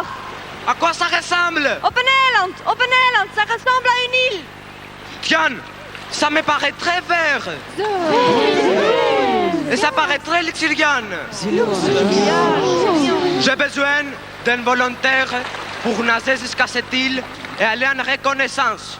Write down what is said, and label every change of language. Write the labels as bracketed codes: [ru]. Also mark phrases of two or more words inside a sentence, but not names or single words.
[fr] À quoi ça ressemble? [nl] Op een eiland, [fr] ça ressemble à une île. Diane, ça me paraît très vert. Et ça paraît très luxuriant. J'ai besoin d'un volontaire pour nager jusqu'à cette île et aller en reconnaissance.